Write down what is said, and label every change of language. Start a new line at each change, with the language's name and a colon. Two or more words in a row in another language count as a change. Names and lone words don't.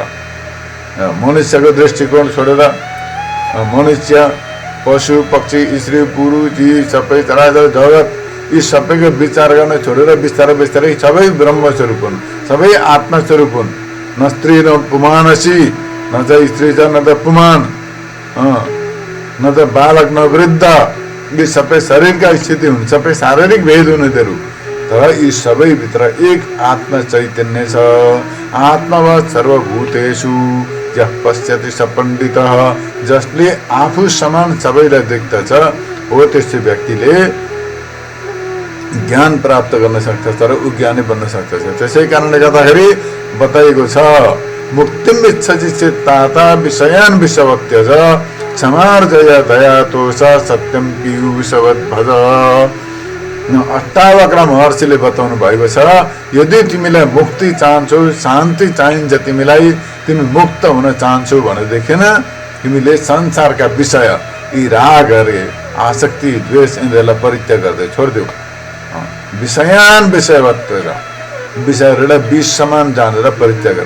Nepali: मनुष्यको दृष्टिकोण छोडेर मनुष्य, पशु पक्षी, स्त्री पुरुष, यी सबै चराचर जगत, यी सबैको विचार गर्न छोडेर बिस्तारै बिस्तारै सबै ब्रह्मस्वरूप हुन्, सबै आत्मस्वरूप हुन्।
Sanskrit: न स्त्री न पुमानसी,
Nepali: न त स्त्री छ न त पुमान, न त बालक न वृद्ध, यी सबै शरीरका स्थिति हुन्, सबै शारीरिक भेद हुन् यिनीहरू। तर यी सबै भित्र एक आत्म चैतन्य छ।
Sanskrit: आत्मवत् सर्वभूतेषु यः पश्यति स पण्डितः,
Nepali: जसले आफू समान सबैलाई देख्दछ हो त्यस्तो व्यक्तिले ज्ञान प्राप्त गर्न सक्छ, तर ऊ ज्ञानी बन्न सक्दछ। त्यसै कारणले गर्दाखेरि बताइएको छ,
Sanskrit: मुक्तिम इच्छति चित्ताता विषयान विषवत्यज क्षमार्जय दया तोष सत्यम पीयूषवत् भज।
Nepali: अष्टावक्र महर्षिले बताउनु भएको छ, यदि तिमीलाई मुक्ति चाहन्छौ, शान्ति चाहिन्छ तिमीलाई, तिमी मुक्त हुन चाहन्छौ भनेदेखि तिमीले संसारका विषय, यी रागहरु, आसक्ति, द्वेष, यिनीहरूलाई परित्याग गर्दै छोडिदेऊ। विषयान विषयवत्व छ, विषयहरूलाई विष समान जानेर परित्याग गरे।